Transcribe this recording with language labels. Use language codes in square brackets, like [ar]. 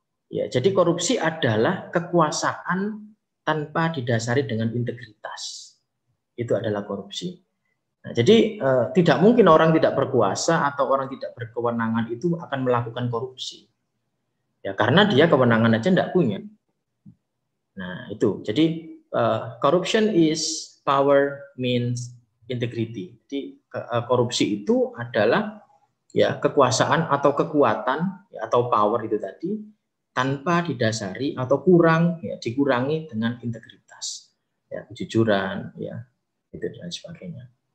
[id] Ya, jadi korupsi adalah kekuasaan tanpa didasari dengan integritas. Itu adalah korupsi. Nah, jadi tidak mungkin orang tidak berkuasa atau orang tidak berkewenangan itu akan melakukan korupsi. Ya, karena dia kewenangan aja tidak punya. Nah, itu. Jadi [en] corruption is power means integrity. [id] Jadi korupsi itu adalah ya kekuasaan atau kekuatan ya, atau power itu tadi tanpa didasari atau dikurangi dengan integritas, ya, kejujuran, ya, itu dan sebagainya.